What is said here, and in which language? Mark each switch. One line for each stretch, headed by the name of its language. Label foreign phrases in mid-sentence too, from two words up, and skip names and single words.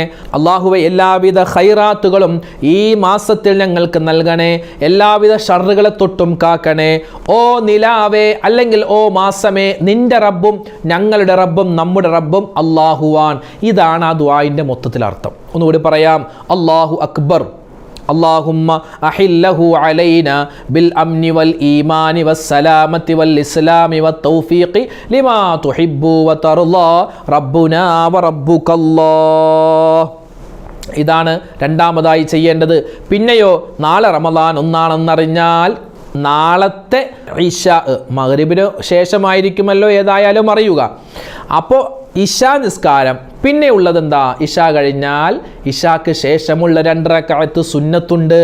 Malayalam: അല്ലാഹുവേ എല്ലാവിധ ഖൈറാത്തുകളും ഈ മാസത്തിൽ ഞങ്ങൾക്ക് നൽകണേ, എല്ലാവിധ ഷർറുകളെ തൊട്ടും കാക്കണേ. ഓ നിലാവേ, അല്ലെങ്കിൽ ഓ മാസമേ, നിന്റെ റബ്ബും ഞങ്ങളുടെ റബ്ബും നമ്മുടെ റബ്ബും അല്ലാഹുവാൻ. ഇതാണ് ആ ദുആഇൻ്റെ മൊത്തത്തിൽ അർത്ഥം. ഒന്നുകൂടി പറയാം.
Arabic: الله أكبر. اللهم أحله علينا بالأمن والإيمان والسلامة والإسلام والتوفيق لما تحب وترضى ربنا وربك الله.
Malayalam: ഇതാണ് രണ്ടാമതായി ചെയ്യേണ്ടത്. പിന്നെയോ നാളെ റമദാൻ ഒന്നാണെന്നറിഞ്ഞാൽ നാളത്തെ ഇശാ മഗ്രിബിന് ശേഷമായിരിക്കുമല്ലോ ഏതായാലും അറിയുക. അപ്പോൾ ഇശാ നിസ്കാരം പിന്നെ ഉള്ളത് എന്താ? ഇശാ കഴിഞ്ഞാൽ ഇശാക്ക് ശേഷമുള്ള 2 റക്അത്ത് സുന്നത്തുണ്ട്.